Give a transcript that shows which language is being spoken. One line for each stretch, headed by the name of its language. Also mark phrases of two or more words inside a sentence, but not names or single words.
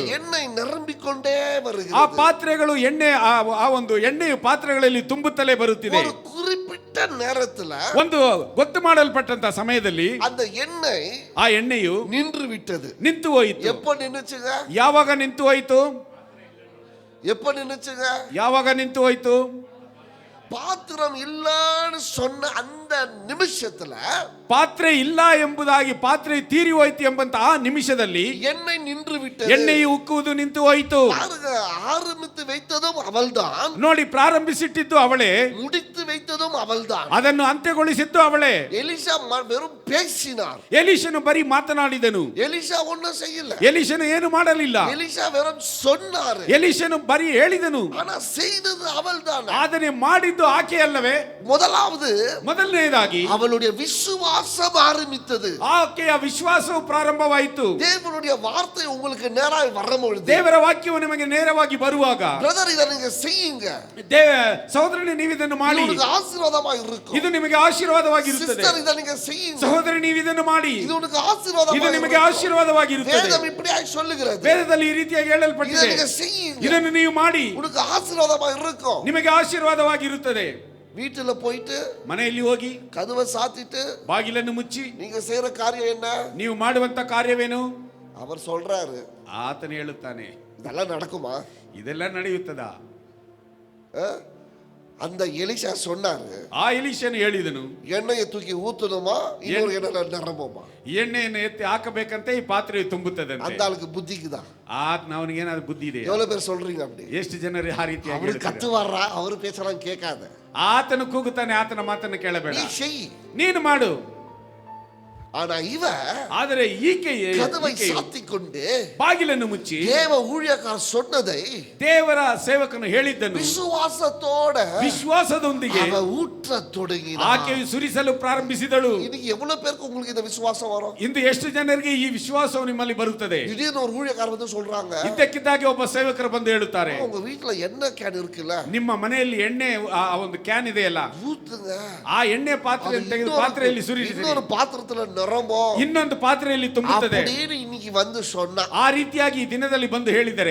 Tamil: எண்ணெய் நிரம்பிಕೊಂಡೇ ಆ வருகிறது.
Kannada: ಪಾತ್ರೆಗಳು ಎಣ್ಣೆ ಆ ಒಂದು ಎಣ್ಣೆಯು ಪಾತ್ರೆಗಳಲ್ಲಿ ತುಂಬುತ್ತಲೇ ಬರುತ್ತಿದೆ.
Tamil: ஒரு குறிப்பிட்ட நேரத்துல
Kannada: ಒಂದು ಗೊತ್ತು ಮಾಡಲ್ಪಟ್ಟಂತ ಸಮಯದಲ್ಲಿ
Tamil: அந்த எண்ணெய்
Kannada: ಆ ಎಣ್ಣೆಯು
Tamil: நின்று விட்டது.
Kannada: ನಿಂತು ಹೋಯಿತು.
Tamil: எப்ப நின்னுச்சுங்க?
Kannada: ಯಾವಾಗ ನಿಂತು ಹೋಯಿತು?
Tamil: எப்ப நின்னுச்சுங்க?
Kannada: ಯಾವಾಗ ನಿಂತು ಹೋಯಿತು?
Tamil: பாத்திரம் இல்லன்னு சொன்ன அந்த நிமிஷத்துல,
Kannada: ಪಾತ್ರೆ ಇಲ್ಲ ಎಂಬುದಾಗಿ, ಪಾತ್ರೆ ತೀರಿ ಹೋಯ್ತು ಎಂಬಂತ ಆ ನಿಮಿಷದಲ್ಲಿ
Tamil: எண்ணெய் நின்று விட்டது.
Kannada: ಎಣ್ಣೆಯು ಉಕ್ಕುವುದು ನಿಂತು ಹೋಯಿತು.
Tamil: ஆரம்பித்து வைத்ததும் அவள்தான்,
Kannada: ನೋಡಿ, ಪ್ರಾರಂಭಿಸಿಟ್ಟಿದ್ದು ಅವಳೇ,
Tamil: முடித்து வைத்ததும் அவள்தான்,
Kannada: ಅದನ್ನು ಅಂತ್ಯಗೊಳಿಸಿದ್ದು ಅವಳೇ.
Tamil: எலிசா வெறும் பேசினார்.
Kannada: ಎಲೀಷನು ಬರೀ ಮಾತನಾಡಿದನು.
Tamil: எலிசா ஒண்ணும் செய்யல.
Kannada: ಎಲೀಷನು ಏನು ಮಾಡಲಿಲ್ಲ.
Tamil: எலிசா வெறும் சொன்னார்.
Kannada: ಎಲೀಷನು ಬರೀ ಹೇಳಿದನು.
Tamil: ஆனா செய்தது அவள்தான்.
Kannada: ಆದರೆ ಮಾಡಿದ್ದು ಆಕೆ ಅಲ್ಲವೇ?
Tamil: முதலாவது,
Kannada: ಮೊದಲನೇದಾಗಿ
Tamil: அவளுடைய விசுவாசம் ஆரம்பித்தது.
Kannada: ಆಕೆಯ ವಿಶ್ವಾಸವು ಪ್ರಾರಂಭವಾಯಿತು.
Tamil: தேவனுடைய வார்த்தை உங்களுக்கு நேராய் வரும்பொழுது,
Kannada: ದೇವರ ವಾಕ್ಯವು ನಿಮಗೆ ನೇರವಾಗಿ ಬರುವಾಗ,
Tamil: பிரதர் இத நீங்க செய்யுங்க,
Kannada: ಸಹೋದರನೇ ನೀವು ಇದನ್ನು ಮಾಡಿ,
Tamil: இது ஆசீர்வாதமாக இருக்கும்.
Kannada: ಇದು ನಿಮಗೆ ಆಶೀರ್ವಾದವಾಗಿರುತ್ತದೆ.
Tamil: சிஸ்டர் இத நீங்க செய்யுங்க,
Kannada: ಸಹೋದರಿ ನೀವು ಇದನ್ನು ಮಾಡಿ,
Tamil: இது உங்களுக்கு ஆசீர்வாதமாக,
Kannada: ಇದು ನಿಮಗೆ ಆಶೀರ್ವಾದವಾಗಿರುತ್ತದೆ.
Tamil: வேதம் இப்படியாய் சொல்லுகிறது.
Kannada: ವೇದದಲ್ಲಿ ಈ ರೀತಿಯಾಗಿ
Tamil: இத
Kannada: ಹೇಳಲ್ಪಟ್ಟಿದೆ,
Tamil: நீங்க செய்யுங்க,
Kannada: ಇದನ್ನು ನೀವು ಮಾಡಿ,
Tamil: உங்களுக்கு ஆசீர்வாதமாக இருக்கும்.
Kannada: ನಿಮಗೆ ಆಶೀರ್ವಾದವಾಗಿರುತ್ತದೆ.
Tamil: வீட்டுல போயிட்டு
Kannada: ಮನೆಯಲ್ಲಿ ಹೋಗಿ
Tamil: கதவை சாத்திட்டு
Kannada: ಬಾಗಿಲನ್ನು ಮುಚ್ಚಿ
Tamil: நீங்க செய்யற காரியம் என்ன?
Kannada: ನೀವು ಮಾಡುವಂತ ಕಾರ್ಯವೇನು?
Tamil: அவர் சொல்றாரு,
Kannada: ಆತನು ಹೇಳುತ್ತಾನೆ,
Tamil: இதெல்லாம் நடக்குமா?
Kannada: ಇದೆಲ್ಲ ನಡೆಯುತ್ತದಾ?
Tamil: அந்த எலிசா சொன்னாரு,
Kannada: ಆ ಎಲೀಷನು ಹೇಳಿದನು,
Tamil: எண்ணெயை தூக்கி ஊத்தணுமா இன்னொரு எண்ணெயில நிரம்புமா?
Kannada: ಎಣ್ಣೆಯನ್ನು ಎತ್ತಿ ಹಾಕಬೇಕಂತೆ ಈ ಪಾತ್ರೆ ತುಂಬುತ್ತದಂತೆ.
Tamil: அந்த ಆளுக்கு புத்திக்குதான்.
Kannada: ಅವನಿಗೆ ಏನಾದ್ರು ಬುದ್ಧಿ ಇದೆ?
Tamil: எவ்வளவு பேர் சொல்றீங்க அப்படி?
Kannada: ಎಷ್ಟು ಜನರು ಆ ರೀತಿಯಾಗಿ
Tamil: அவரு
Kannada: ಹೇಳ್ತಾರೆ?
Tamil: கத்து வர்றா, அவரு பேசலாம் கேட்காத,
Kannada: ಆತನು ಕೂಗುತ್ತಾನೆ, ಆತನ ಮಾತನ್ನು ಕೇಳಬೇಡ,
Tamil: நீ செய்.
Kannada: ನೀನು ಮಾಡು.
Tamil: ஆனா இவ
Kannada: ಆದರೆ ಈಕೆಯೇ
Tamil: கதவை சாத்தி கொண்டு
Kannada: ಬಾಗಿಲನ್ನು ಮುಚ್ಚಿ
Tamil: தேவ ஊழியக்காரர் சொன்னதை
Kannada: ದೇವರ ಸೇವಕನು ಹೇಳಿದ್ದನು
Tamil: விசுவாசத்தோட
Kannada: ವಿಶ್ವಾಸದೊಂದಿಗೆ
Tamil: அவ ஊற்ற தொடங்கினாள்.
Kannada: ಆಕೆಯು ಸುರಿಸಲು ಪ್ರಾರಂಭಿಸಿದಳು.
Tamil: இன்னைக்கு எவ்வளவு பேருக்கு உங்களுக்கு இந்த விசுவாசம் வரும்?
Kannada: ಇಂದು ಎಷ್ಟು ಜನರಿಗೆ ಈ ವಿಶ್ವಾಸವು ನಿಮ್ಮಲ್ಲಿ ಬರುತ್ತದೆ?
Tamil: திடீர்னு ஒரு ஊழியக்காரர் வந்து சொல்றாங்க,
Kannada: ಇದ್ದಕ್ಕಿದ್ದಾಗೆ ಒಬ್ಬ ಸೇವಕರು ಬಂದು ಹೇಳುತ್ತಾರೆ,
Tamil: உங்க வீட்டுல எண்ணெய் கேன் இருக்குல்ல,
Kannada: ನಿಮ್ಮ ಮನೆಯಲ್ಲಿ ಎಣ್ಣೆ ಆ ಒಂದು ಕ್ಯಾನ್ ಇದೆಯಲ್ಲ,
Tamil: ஊத்துங்க.
Kannada: ಆ ಎಣ್ಣೆ ಪಾತ್ರೆಯನ್ನು ತೆಗೆದು ಪಾತ್ರೆಯಲ್ಲಿ ಸುರಿಸಿರಿ,
Tamil: இன்னொரு பாத்திரத்துல நிரம்பும்
Kannada: ಇನ್ನೊಂದು ಪಾತ್ರೆಯಲ್ಲಿ ತುಂಬುತ್ತದೆ.
Tamil: அப்படின்னு இன்னைக்கு வந்து சொன்னா,
Kannada: ಆ ರೀತಿಯಾಗಿ ಈ ದಿನದಲ್ಲಿ ಬಂದು ಹೇಳಿದರೆ